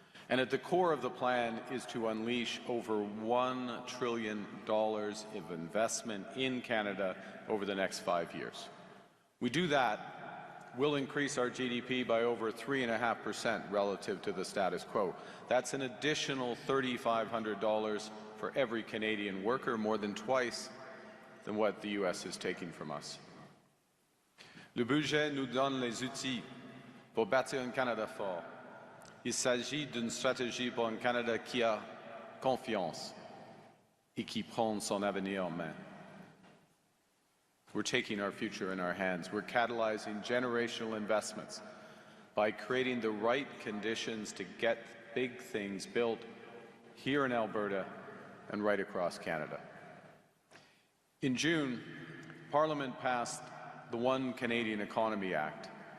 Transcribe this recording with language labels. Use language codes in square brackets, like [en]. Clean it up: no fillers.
[en] And at the core of the plan is to unleash over $1 trillion of investment in Canada over the next 5 years. We do that will increase our GDP by over 3.5% relative to the status quo. That's an additional $3,500 for every Canadian worker, more than twice than what the U.S. is taking from us. [fr] Le budget nous donne les outils pour bâtir un Canada fort. Il s'agit d'une stratégie pour un Canada qui a confiance et qui prend son avenir en main. [en] We're taking our future in our hands. We're catalyzing generational investments by creating the right conditions to get big things built here in Alberta and right across Canada. In June, Parliament passed the One Canadian Economy Act.